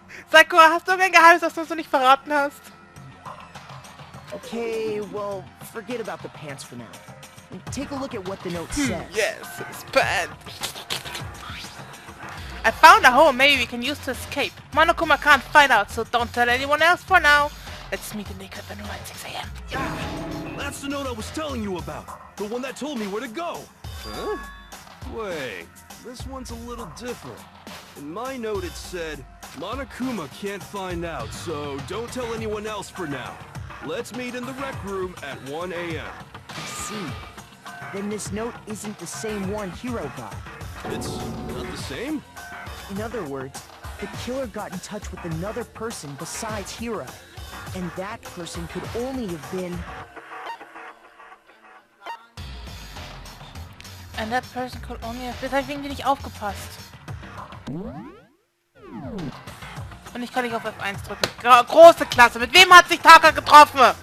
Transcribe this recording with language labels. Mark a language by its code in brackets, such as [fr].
[de] Sakura, hast du irgendein Geheimnis, das du uns noch nicht verraten hast? [en] Okay, well, forget about the pants for now. Take a look at what the note says. Yes, his pants. I found a hole maybe we can use to escape. Monokuma can't find out, so don't tell anyone else for now. Let's meet in the equipment room at 6 a.m. That's the note I was telling you about. The one that told me where to go. Huh? Wait, this one's a little different. In my note it said, Monokuma can't find out, so don't tell anyone else for now. Let's meet in the rec room at 1 a.m. I see. Then this note isn't the same one Hiro got. It's not the same? In other words, the killer got in touch with another person besides Hiro. And that person could only have been... And that person could only have... [de] Das habe ich irgendwie nicht aufgepasst. Und ich kann nicht auf F1 drücken. Große Klasse. Mit wem hat sich Taka getroffen?